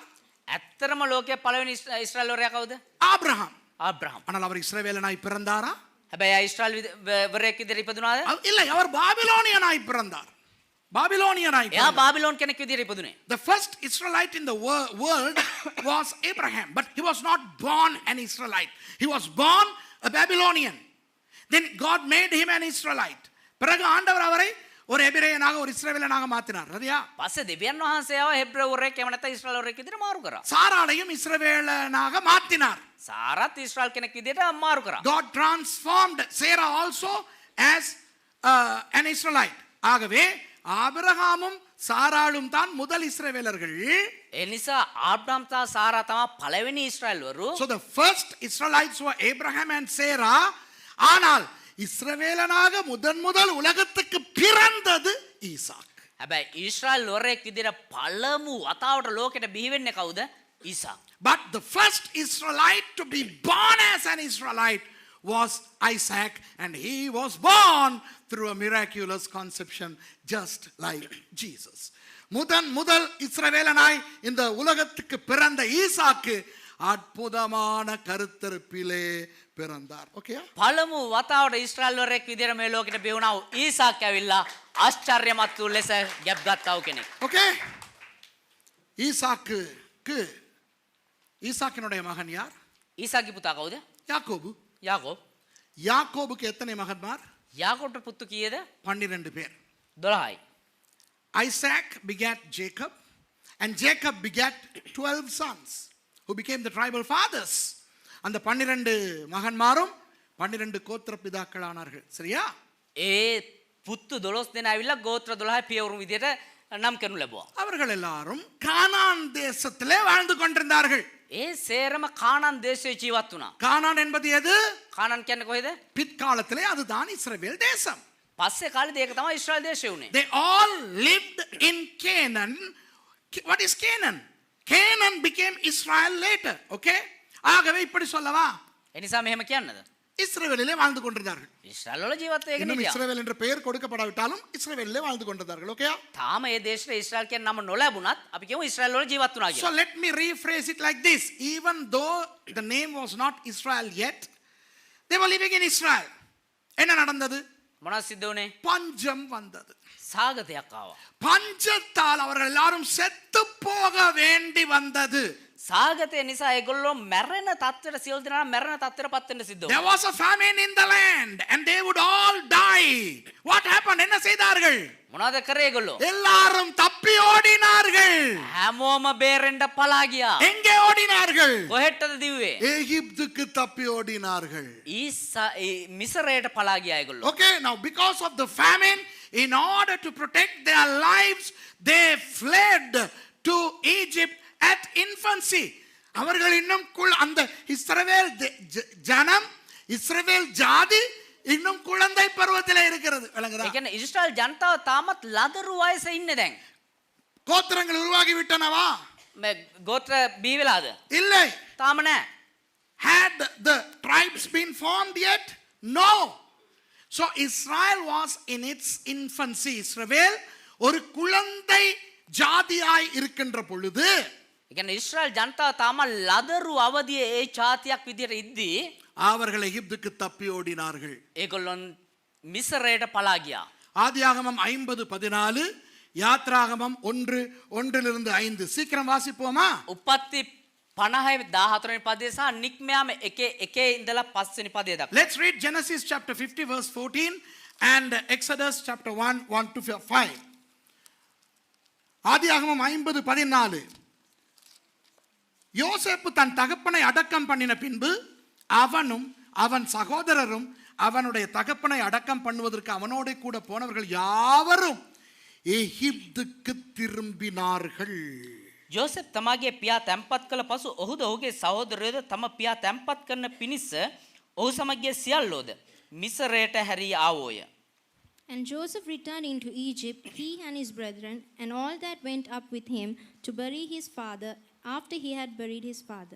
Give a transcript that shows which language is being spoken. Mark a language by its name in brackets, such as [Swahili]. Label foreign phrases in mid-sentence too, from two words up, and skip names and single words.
[Sinhala] ඇත්තටම ලෝකයේ පළවෙනි ඊශ්‍රායල් වරයා කවුද? [Tamil] ஆபிரகாம். [Sinhala] ආබ්‍රහම්. [Tamil] ஆனால் அவர் இஸ்ரவேலனாய் பிறந்தாரா? [Sinhala] හැබැයි ආ ඊශ්‍රායල් වරයෙක් විදිහට ඉපදුනාද? [Tamil] இல்லை, அவர் பாபிலோனியனாய் பிறந்தார். பாபிலோனியனாய் [Sinhala] එයා බාබිලෝන් කෙනෙක් විදිහට ඉපදුනේ. [English] The first Israelite in the world was Abraham, but he was not born an Israelite. He was born a Babylonian. Then God made him an Israelite. [Tamil] பிறகு ஆண்டவர் அவரை ஒரு எபிரேயனாக ஒரு இஸ்ரவேலனாக மாற்றினார். சரியா? [Sinhala] පස්සේ දෙවියන් වහන්සේව හෙබ්‍රேව වරයෙක් එහෙම නැත්නම් ඊශ්‍රායල් වරයෙක් විදිහට මාරු කරා. [Tamil] சாராளையும் இஸ்ரவேலனாக மாற்றினார். [Sinhala] සාරත් ඊශ්‍රායල් කෙනෙක් විදිහට මාරු කරා. [English] God transformed Sarah also as an Israelite. [Tamil] ஆகவே ஆபிரகாமும் சாராளும் தான் முதல் இஸ்ரவேலர்கள். [Sinhala] ඒ නිසා ආබ්‍රහම් තා සාරා තමයි පළවෙනි ඊශ්‍රායල් වරු. [English] So the first Israelites were Abraham and Sarah. [Tamil] ஆனால் இஸ்ரவேலனாக முதல் உலகத்துக்கு பிறந்தது ஈசாக். [Sinhala] හැබැයි ඊශ්‍රායල් වරයෙක් විදිහට පළමු වතාවට ලෝකෙට බිහි වෙන්නේ කවුද? ඊසාක්. [English] But the first Israelite to be born as an Israelite was Isaac, and he was born through a miraculous conception just like Jesus. [Tamil] முதல் இஸ்ரவேலனாய் இந்த உலகத்துக்கு பிறந்த ஈசாக்கு அற்புதமான கருத்தரிப்பிலே பிறந்தார். ஓகே, [Sinhala] පළමු වතාවට ඊශ්‍රායල් වරයෙක් විදිහට මේ ලෝකෙට බිහි වුණා වූ ඊසාක් ඇවිල්ලා ආශ්චර්යමත් වූ ලෙස ගැප් ගත්තා වූ කෙනෙක්. [Tamil] ஓகே, ஈசாக்கினுடைய மகன் யார்? [Sinhala] ඊසාක්ගේ පුතා කවුද? [Tamil] யாக்கோபு. [Sinhala] යාකෝබ්. [Tamil] யாக்கோபுக்கு எத்தனை மகன்மார்? [Sinhala] යාකෝබ්ට පුතු කීයද? [Tamil] 12 பேர். [Sinhala] 12යි. [English] Isaac begat Jacob, and Jacob begat 12 sons who became the tribal fathers. [Tamil] அந்த 12 மகன்மாரும் 12 கோத்திர பிதாக்களானார்கள். சரியா? [Sinhala] ඒ පුතු 12 දෙනා ඇවිල්ලා ගෝත්‍ර 12 පියවරු විදිහට නම් කරනු ලැබුවා. [Tamil] அவர்கள் எல்லாரும் கானான் தேசத்திலே வாழ்ந்து கொண்டிருந்தார்கள். [Sinhala] ඒ සේරම කානාන් දේශයේ ජීවත් වුණා. [Tamil] கானான் என்பது எது? [Sinhala] කානාන් කියන්නේ කොහෙද? [Tamil] பிற்காலத்திலே அதுதான் இஸ்ரவேல் தேசம். [Sinhala] පස්සේ කාලේදී ඒක තමයි ඊශ්‍රායල් දේශය උනේ. [English] They all lived in Canaan. What is Canaan? Canaan became Israel later. [Tamil] Okay? ஆகவே இப்படி சொல்லவா? [Sinhala] ඒ නිසා මෙහෙම කියන්නද? [Tamil] இஸ்ரவேலிலே வாழ்ந்து கொண்டிருந்தார்கள். [Sinhala] ඊශ්‍රායල් වල ජීවත් වෙගෙන [Tamil] இன்னும் [Sinhala] හිටියා. [Tamil] இஸ்ரவேல் என்ற பெயர் கொடுக்கப்படாவிட்டாலும் இஸ்ரவேலிலே வாழ்ந்து கொண்டிருந்தார்கள். ஓகே? [Sinhala] තාම ඒ දේශයේ ඊශ්‍රායල් කියන නම නොලැබුණත් අපි කියමු ඊශ්‍රායල් වල ජීවත් වුණා [English] So [Sinhala] කියලා. [English] let me rephrase it like this. Even though the name was not Israel yet, they were living in Israel. [Tamil] என்ன நடந்தது? [Sinhala] මොනවද සිද්ධ වුනේ? [Tamil] பஞ்சம் வந்தது. [Sinhala] සාගතයක් ආවා. [Tamil] பஞ்சத்தால் அவர்கள் எல்லாரும் செத்து போக வேண்டி வந்தது. [Sinhala] සාගතය නිසා ඒගොල්ලෝ මැරෙන තත්ත්වයට සියලු දෙනා මැරෙන තත්ත්වයට පත් වෙන්න සිද්ධ [English] There [Sinhala] වුණා. [English] was a famine in the land and they would all die. What happened? [Tamil] என்ன செய்தார்கள்? [Sinhala] මොනවද කරේ ඒගොල්ලෝ? [Tamil] எல்லாரும் தப்பி ஓடினார்கள். [Sinhala] හැමෝම බේරෙන්න පලා ගියා. [Tamil] எங்கே ஓடினார்கள்? [Sinhala] කොහෙටද දිව්වේ? [Tamil] எகிப்துக்கு தப்பி ஓடினார்கள். [Sinhala] මිසරයට පලා ගියා ඒගොල්ලෝ. [English] Okay, now because of the famine, in order to protect their lives, they fled to Egypt at infancy. [Tamil] அவர்கள் இன்னும் அந்த இஸ்ரவேல் ஜனம், இஸ்ரவேல் ஜாதி இன்னும் குழந்தை பருவத்திலே இருக்கிறது. விளங்குதா? [Sinhala] ඒ කියන්නේ ඊශ්‍රායල් ජනතාව තාමත් ලදරු වයසේ ඉන්නේ දැන්. [Tamil] கோத்திரங்கள் உருவாகி விட்டனவா? [Sinhala] මේ ගෝත්‍ර බිහි වෙලාද? [Tamil] இல்லை. [Sinhala] තාම නෑ. [English] Had the tribes been formed yet? No. So Israel was in its infancy. [Tamil] இஸ்ரவேல் ஒரு குழந்தை ஜாதியாய் இருக்கின்ற பொழுது, [Sinhala] ඒ කියන්නේ ඊශ්‍රායල් ජනතාව තාම ලදරු අවදියේ ඒ ජාතියක් විදියට ඉද්දී [Tamil] அவர்கள் எகிப்துக்கு தப்பி ஓடினார்கள். [Sinhala] ඒගොල්ලොන් මිසරයට පලා ගියා. [Tamil] ஆதியாகமம் 50:14, யாத்ராகமம் 1:1-5. சீக்கிரம் வாசிப்போமா? [Sinhala] උපත්ති 50:14 වෙනි පදේ සහ නික්මයාම 1:1 ඉඳලා 5 වෙනි පදේ දක්වා. [English] Let's read Genesis chapter 50 verse 14 and Exodus chapter 1:1-5. [Tamil] ஆதியாகமம் 50:14. யோசேப்பு தன் தகப்பனை அடக்கம் பண்ணின பின்பு அவனும் அவன் சகோதரரும் அவனுடைய தகப்பனை அடக்கம் பண்ணுவதற்கு அவனோட கூட போனவர்கள் யாவரும் எகிப்துக்கு திரும்பினார்கள். [Sinhala] යෝසෙප් තමාගේ පියා තැන්පත් කළ පසු ඔහුද ඔහුගේ සහෝදරයෝද තම පියා තැන්පත් කරන පිණිස ඔහු සමගිය සියල්ලෝද මිසරයට හැරී ආවෝය. [English] And Joseph returned into Egypt, he and his brethren, and all that went up with him to bury his father after he had buried his father.